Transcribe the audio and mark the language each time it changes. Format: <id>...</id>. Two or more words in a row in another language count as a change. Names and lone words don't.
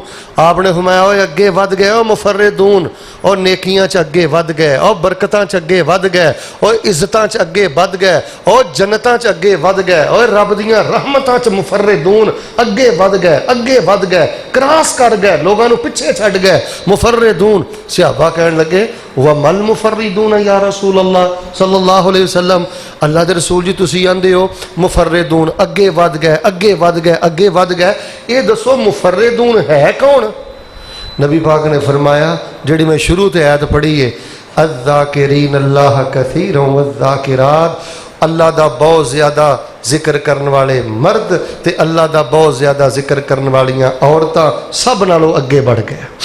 <pa>آپنے فرمایا او اگے ودھ گئے، او مفردون، اور نیکیاں چ اگے ودھ گئے، اور برکتاں چ اگے ودھ گئے، اور عزتاں چ اگے ودھ گئے، اور جنتاں چ اگے ودھ گئے، اور رب دیاں رحمتاں چ مفردون اگے ودھ گئے، اگے ودھ گئے، کراس کر گئے، لوگوں پچھے چھڈ گئے. مفردون صحابہ کہن لگے</pa> <ar>وما المفردون يا رسول الله صلى الله عليه وسلم,</ar> <pa>اللہ دے رسول جی تسی آندے ہو مفردون اگے ودھ گئے، اگے ودھ گئے، اگے ودھ گئے، ایہ دسو مفردون ہے کون? نبی پاک نے فرمایا جیہڑی میں شروع تے آیت پڑھی ہے,</pa> <ar>الذاكرين الله كثيرا والذاكرات,</ar> <pa>اللہ دا بہت زیادہ ذکر کرن والے مرد تے اللہ دا بہت زیادہ ذکر کرن والیاں عورتاں سب نالوں اگے بڑھ گئے.</pa>